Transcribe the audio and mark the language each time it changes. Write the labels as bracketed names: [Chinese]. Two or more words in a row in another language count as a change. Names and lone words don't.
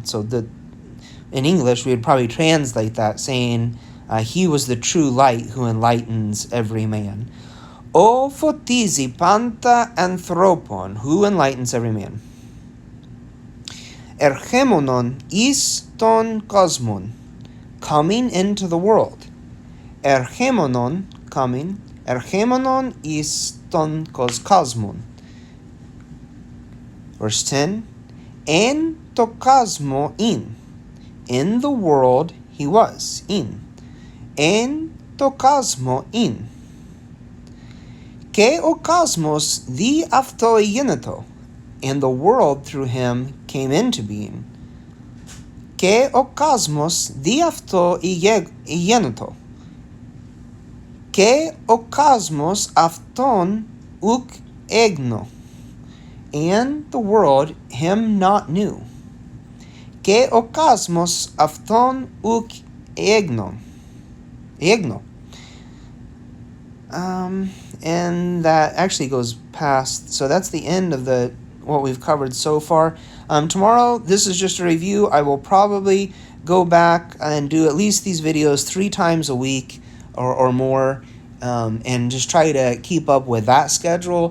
[English] So in English, we would probably translate that saying, he was the true light who enlightens every man. [Greek] ὃ φωτίζει πάντα ἄνθρωπον, [English] who enlightens every man. [Greek] ἐρχόμενον εἰς τὸν κόσμον, [English] coming into the world. [Greek] Ergemonon, coming. ἐρχόμενον εἰς τὸν κόσμον. [English] Verse 10, [Greek] En to cosmo [English] in the world he was, [Greek] ἐν τῷ κόσμῳ καὶ ὁ κόσμος δι' αὐτοῦ ἐγένετο, [English] and the world through him came into being. [Greek] καὶ ὁ κόσμος δι' αὐτοῦ ἐγένετο, καὶ ὁ κόσμος αὐτὸν οὐκ ἔγνω, [English] and the world him not knew. [Greek] καὶ ὁ κόσμος αὐτὸν οὐκ ἔγνω. [English] And that actually goes past, so that's the end of what we've covered so far. Tomorrow, this is just a review. I will probably go back and do at least these videos 3 times a week or more, and just try to keep up with that schedule.